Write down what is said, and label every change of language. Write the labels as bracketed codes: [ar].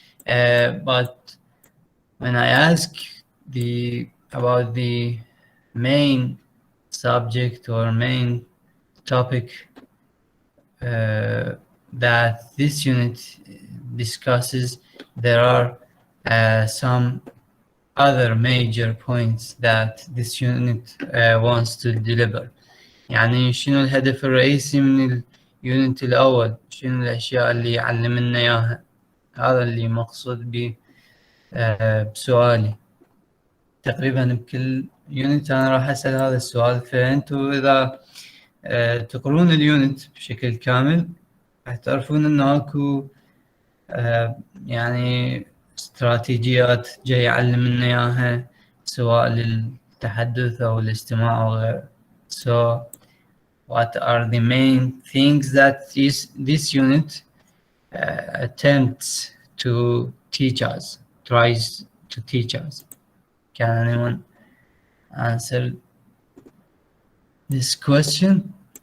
[en] But when I ask about the main subject or main topic that this unit discusses, there are some other major points that this unit wants to deliver. [ar] يعني شنو الهدف الرئيسي من اليونت الأول؟ شنو الأشياء اللي يعلمنا إياها؟ هذا اللي مقصود به بسؤالي. تقريبا بكل يونت أنا راح أسأل هذا السؤال، فأنتوا إذا تقرون اليونت بشكل كامل راح تعرفون إنه أكو يعني استراتيجيات جاي يعلمنا إياها سواء للتحدث أو الاستماع أو غيره. [en] So what are the main things that this unit attempts to teach us, tries to teach us? Can anyone answer this question?